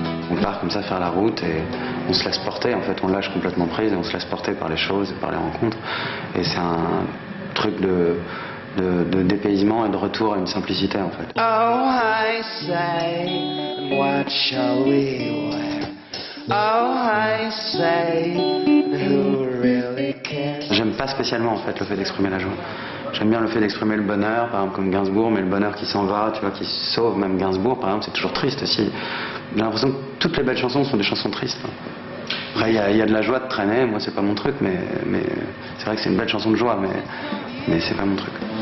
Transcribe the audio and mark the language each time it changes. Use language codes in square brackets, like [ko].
[fr] On part comme ça faire la route et on se laisse porter, en fait on lâche complètement prise et on se laisse porter par les choses et par les rencontres. Et c'est un truc de dépaysement et de retour à une simplicité en fait. [en] Oh, I say, what shall we wear? Oh, I say, who really cares? [fr] J'aime pas spécialement en fait le fait d'exprimer la joie. J'aime bien le fait d'exprimer le bonheur, par exemple comme Gainsbourg, mais le bonheur qui s'en va, tu vois, qui sauve même Gainsbourg, par exemple, c'est toujours triste aussi. J'ai l'impression que toutes les belles chansons sont des chansons tristes. Après, il y a de la joie de traîner, moi c'est pas mon truc, mais c'est vrai que c'est une belle chanson de joie, mais c'est pas mon truc.